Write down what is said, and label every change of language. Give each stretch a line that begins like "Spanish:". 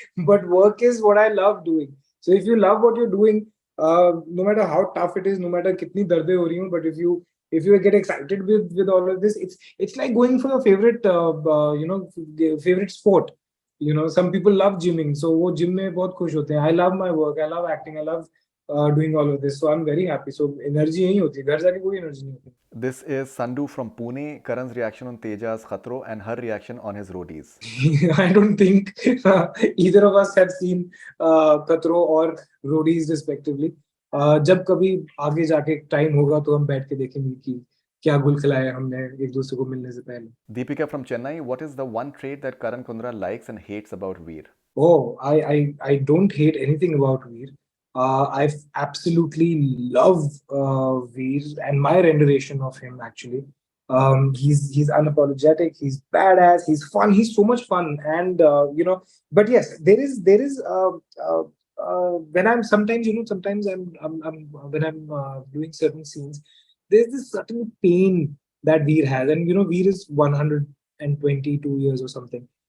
English: but work is what I love doing. So if you love what you're doing, no matter how tough it is, no matter
Hindi: kitni darde ho rahi ho,
English: but if you get excited with all of this, it's like going for your favorite favorite sport. Some people love gymming, so
Hindi: वो gym में बहुत खुश होते हैं.
English: I love my work, I love acting, I love doing all of this, so I'm very happy.
Hindi: So energy यही होती है, घर जाके कोई energy नहीं होती.
English: This is Sandu from Pune. Karan's reaction on Teja's Khatro and her reaction on his roadies. I don't think either of us have seen Khatro or roadies respectively.
Hindi: जब कभी आगे जाके टाइम होगा तो हम बैठ के देखेंगे कि क्या गुल खिलाया हमने एक दूसरे को मिलने से पहले.
English: Deepika from Chennai, what is the one trait that Karan Kundrra likes and hates about Veer? Oh, I don't hate anything about Veer. I absolutely love Veer and my rendition of him actually. He's unapologetic. He's badass. He's fun. He's so much fun, and But yes, there is when I'm sometimes sometimes I'm when I'm doing certain scenes, there's this certain pain that Veer has, and Veer is 122 years or something.